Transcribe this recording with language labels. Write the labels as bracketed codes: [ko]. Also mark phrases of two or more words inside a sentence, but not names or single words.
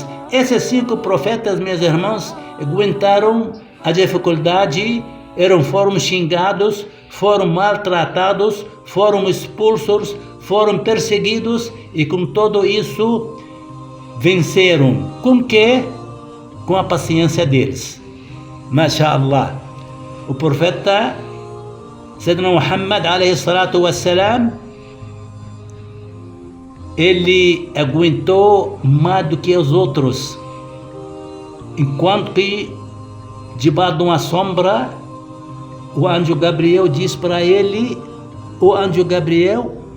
[pt] Esses 5 profetas, meus irmãos, aguentaram a dificuldade, foram xingados, foram maltratados, foram expulsos, foram perseguidos e com tudo isso venceram. Com que? Com a paciência deles. MashaAllah. O profeta Sayyidina Muhammad [ar] عليه الصلاة والسلام, [pt] ele aguentou mais do que os outros, enquanto que debaixo de uma sombra o anjo Gabriel diz para ele, o anjo Gabriel,